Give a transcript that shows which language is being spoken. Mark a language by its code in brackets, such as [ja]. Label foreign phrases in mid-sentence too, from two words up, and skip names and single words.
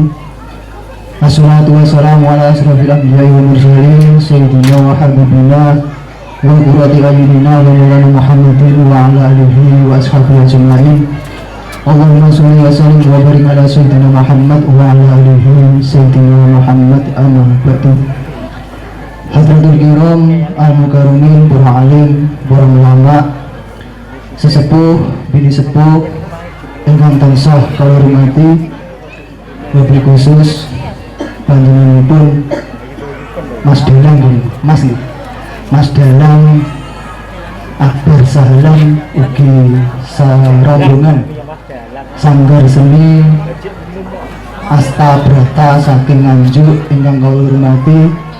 [ar] الصلاة والسلام على أشرف الأنبياء والمرسلين سيدنا وحبيبنا وقرة أعيننا ومولانا محمد وعلى آله وأصحابه أجمعين. اللهم صل وسلم وبارك على سيدنا محمد وعلى آله سيدنا محمد أما بعد. حضرة الكرام المكرمين, [jv] para alim, para ulama, sesepuh, bini sepuh ingkang tansah kula hormati, [ar] وبالخصوص [jv] panjenenganipun Mas Dalang, Mas Dalang Akbar Sahlan ugi sarombongan Sanggar Seni Asta Brata saking Nganjuk ingkang kula hormati,